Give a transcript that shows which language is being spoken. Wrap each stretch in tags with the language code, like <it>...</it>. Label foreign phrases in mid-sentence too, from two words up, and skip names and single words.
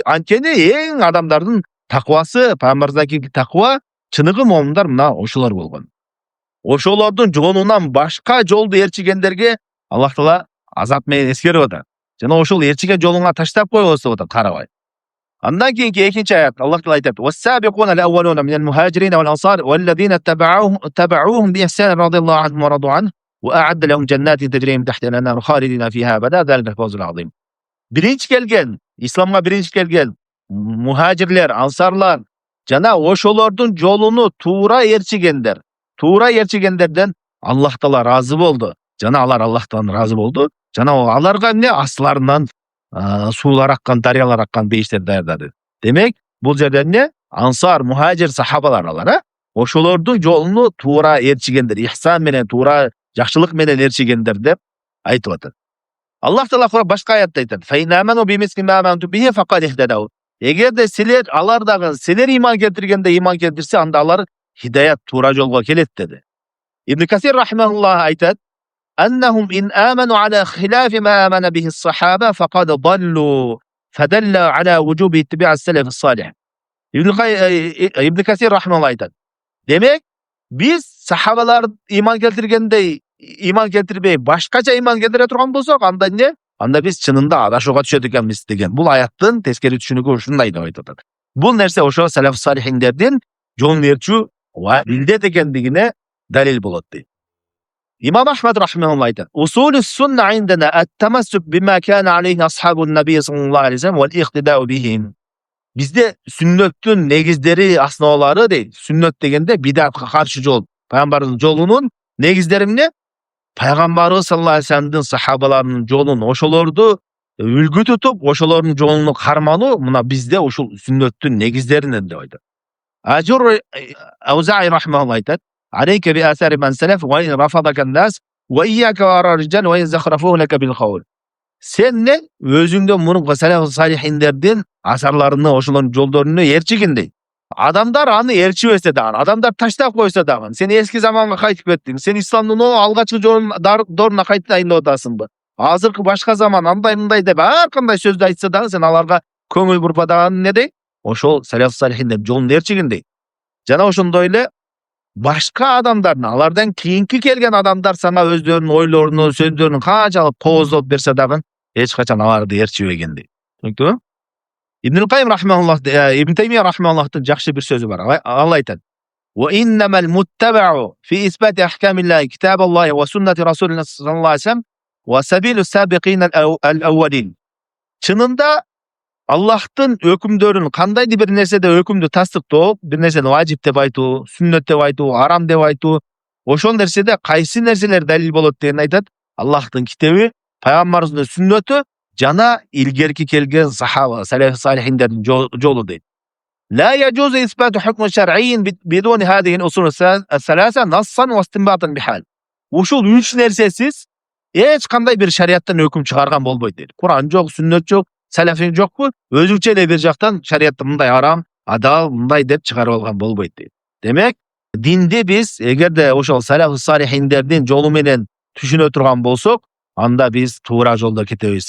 <ky>Анткени эң адамдардын таквасы, пайгамбарыбыздагы таква, чыныгы момундар мына ошолор болгон. Ошолордун жолунан башка жолду ээрчигендерге Аллах Таала азап менен эскерип атат. Жана ошол ээрчиген жолуңа таштап койбос деп атат, карабай. Андан кийинки экинчи аят Аллах Таала айтат:</ky> <ar>"والسابقون الأولون من المهاجرين والأنصار والذين اتبعوهم بإحسان رضي الله عنهم ورضوا عنه وأعد لهم جنات تجري من تحتها الأنهار خالدين فيها أبدا ذلك الفوز العظيم."</ar> <ky>Биринчи келген, исламга биринчи келген мухажирлер, ансарлар жана ошолордун жолуну туура ээрчигендерден Аллах Таала разы болду. Жана алар Аллахтан разы болду. Жана аларга эмне? Астыларынан суулар аккан, дарыялар аккан бейиштер даярдады. Демек, бул жерде эмне? Ансар, мухажир, сахабалар алар, ошолордун жолуну туура ээрчигендер, ихсан менен, туура жакшылык менен ээрчигендер деп айтып атат. Аллах Таала башка аятта айтат:</ky> <ar>"فإن آمنوا بمثل ما آمنتم به فقد اهتدوا."</ar> <ky>Эгерде силер алар дагы силер иман келтиргенде иман келтирсе, анда алар хидаят, туура жолго келет деди. Ибн Касир рахимахуллах айтат:</ky> <ar>"أنهم إن آمنوا على خلاف ما آمن به الصحابة فقد ضلوا فدل على وجوب اتباع السلف الصالح."</ar> <ky>Ибн Касир рахимахуллах айтат: демек, биз сахабалар иман келтиргендей иман келтирбей, башкача иман келтире турган болсок, анда эмне? Анда биз чынында адашууга түшөт экенбиз деген. Бул аяттын тескери түшүнүгү ушундай деп айтып атат. Бул нерсе ошо салаф салихиндердин жолун ээрчүү ва милдет экендигине далил болот дейт. Имам Ахмад рахимахуллах айтат:</ky> <ar>"أصول السنة عندنا التمسك بما كان عليه أصحاب النبي صلى الله عليه وسلم والاقتداء بهم."</ar> <ky>Бизде сүннөттүн негиздери, основалары дейт. Сүннөт дегенде бидатка каршы жол. Пайгамбардын жолунун негиздери эмне? Пайгамбарыбыз</ky> <ar>صلى الله عليه وسلمдын</ar> <ky>сахабаларынын жолун, ошолорду үлгү тутуп, ошолордун жолуну кармануу мына бизде ушул сүннөттүн негиздеринен деп айтат. Ажур Аузаи рахимахуллах айтат:</ky> <ar>"عليك بآثار من سلف وإن رفضك الناس وإياك والرجال وإن زخرفوا لك بالقول."</ar> <ky>Сен не өзүңдөн мурунку салаф салихиндердин асарларыны, ошолордун жолдорун ээрчигин дейт. Адамдар аны ээрчибесе дагы, адамдар таштап койсо дагы, сен эски заманга кайтып кеттиң. Сен исламдын алгачкы жолуна кайтайын деп атасыңбы? Азыркы башка заман андай мындай деп ар кандай сөздү айтса дагы, сен аларга көңүл бурпадаган не дейт? Ошол салаф салихиндер жолун ээрчигин дейт. Жана ошондой эле башка адамдардын, алардан кийинки келген адамдар сага өздөрүнүн ойлорун, сөздөрүн канчалык кооздоп берсе дагы, эч качан аларды ээрчибеген дейт. Түшүнүктүбү? Ибн Кайым рахимахуллах, Ибн Таймия рахимахуллахтын жакшы бир сөзү бар. Ал айтат:</ky> <ar>"وإنما المتبع في إثبات أحكام الله كتاب الله وسنة رسولنا صلى الله عليه وسلم وسبيل السابقين الأولين."</ar> <ky>Чынында Аллахтын өкүмдөрүн, кандайдыр бир нерседе өкүмдү тастыктоо, бир нерсени важип деп айтуу, сүннөт деп айтуу, арам деп айтуу, ошол нерседе кайсы нерселер далил болот деген айтат. Аллахтын китеби, пайгамбарыбыздын сүннөтү жана илгерки келген сахаба, салаф салихиндердин жолу дейт.</ky> <ar>لا يجوز إثبات حكم شرعي بدون هذه الأصول الثلاثة نصا واستنباطا بحال.</ar> <ky>Ушул үч нерсесиz эч кандай бир шариаттан өкүм чыгарган болбойт дейт. Куран жок, сүннөт жок, салафи жокпу? Өзүнчө эле бир жактан шариатты мындай арам, адал, мындай деп чыгарып алган болбойт дейт. Демек, динди биз эгерде ошол салаф салихиндердин жолу менен түшүнө турган болсок, анда биз туура жолдо кетебиз.</ky>